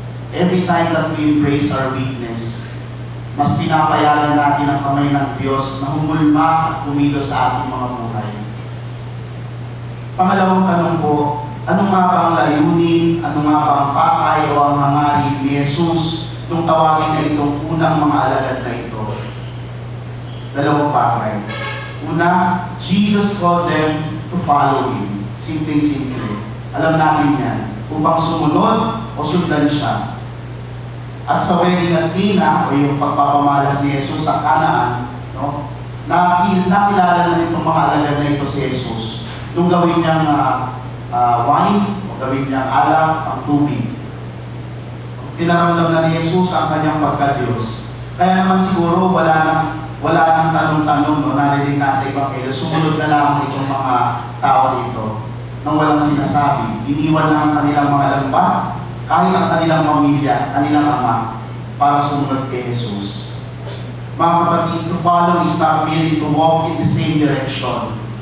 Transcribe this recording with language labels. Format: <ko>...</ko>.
<en>Every time that we embrace our weakness,</en> <tl>mas pinapayagan natin ang kamay ng Diyos na humulma at kumilos sa ating mga buhay. Pangalawang tanong po, ano nga ba ang layunin, ano nga ba ang pakay o ang hangarin ni Jesus nung tawagin na itong unang mga alagad na ito? Dalawang pakay.</tl> <en>Una, Jesus called them to follow Him.</en> <tl>Simpleng-simple. Alam natin yan. Upang sumunod o sundan siya. At sa wedding at Cana, o yung pagpapamalas ni Jesus sa Canaan, no, nakilala na itong mga alagad na ito si Jesus. Nung gawin niyang wine, o gawin niyang alak, ang tubig. Pinaramdam na ni Jesus ang kanyang pagka-Diyos. Kaya naman siguro wala nang tanong-tanong, no, narinig na sa Ebanghelyo, sumunod na lang itong mga tao dito nang walang sinasabi. Iniwan na ang kanilang mga lambat, kahit ang kanilang pamilya, kanilang ama, para sumunod kay Jesus. Mga kapatid,</tl> <en>to follow is not merely to walk in the same direction.</en>